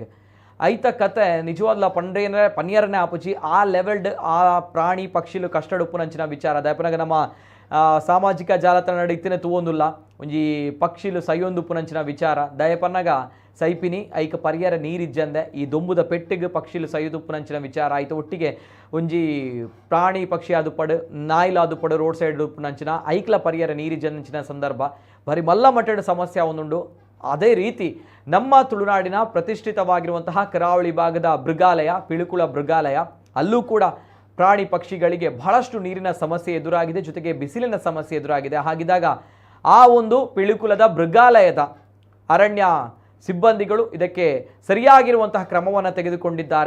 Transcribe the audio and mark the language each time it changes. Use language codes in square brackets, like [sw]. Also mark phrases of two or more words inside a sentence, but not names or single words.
[tcy] ಐತ ಕತೆ ನಿಜವಾಗ್ಲ ಪನ್ಯರನೇ ಆಪುಜಿ ಆ ಲೆವೆಲ್ಡ್ ಆ ಪ್ರಾಣಿ ಪಕ್ಷಿಲು ಕಷ್ಟಡ್ ಉಪ್ಪುನಂಚಿನ ವಿಚಾರ ದಯಪನಗ ನಮ್ಮ ಸಾಮಾಜಿಕ ಜಾಲತಾಣ ಇತ್ತಿನ ತೂವೊಂದುಲ್ಲ ಒಂಜಿ ಪಕ್ಷಿಲು ಸೈಯೊಂದು ಪುನಂಚಿನ ವಿಚಾರ ದಯಪನ್ನಗ ಸೈಪಿನಿ ಐಕ ಪರಿಯರ ನೀರಿಜ್ಜಂದೆ ಈ ದೊಂಬುದ ಪೆಟ್ಟಿಗೆ ಪಕ್ಷಿಲು ಸೈಯುದು ಪುನಂಚಿನ ವಿಚಾರ ಆಯ್ತು ಒಟ್ಟಿಗೆ ಒಂಜಿ ಪ್ರಾಣಿ ಪಕ್ಷಿ ಅದು ಪಡು ನಾಯಿಲಾದು ಪಡು [en] road side [tcy] ಪುನಂಚಿನ ಐಕ್ಲ ಪರಿಯರ ನೀರಿಜ್ಜಂಚಿನ ಸಂದರ್ಭ ಬರೀ ಮಲ್ಲ ಮಟ್ಟದ ಸಮಸ್ಯೆ ಒಂದುಂಡು. [kn] ಅದೇ ರೀತಿ ನಮ್ಮ ತುಳುನಾಡಿನ ಪ್ರತಿಷ್ಠಿತವಾಗಿರುವಂತಹ ಕರಾವಳಿ ಭಾಗದ ಮೃಗಾಲಯ ಪಿಳುಕುಳ ಮೃಗಾಲಯ ಅಲ್ಲೂ ಕೂಡ ಪ್ರಾಣಿ ಪಕ್ಷಿಗಳಿಗೆ ಬಹಳಷ್ಟು ನೀರಿನ ಸಮಸ್ಯೆ ಎದುರಾಗಿದೆ, ಜೊತೆಗೆ ಬಿಸಿಲಿನ ಸಮಸ್ಯೆ ಎದುರಾಗಿದೆ. ಹಾಗಿದ್ದಾಗ ಆ ಒಂದು ಪಿಳುಕುಲದ ಮೃಗಾಲಯದ ಅರಣ್ಯ ಸಿಬ್ಬಂದಿಗಳು ಇದಕ್ಕೆ ಸರಿಯಾಗಿರುವಂತಹ ಕ್ರಮವನ್ನು ತೆಗೆದುಕೊಂಡಿದ್ದಾರೆ.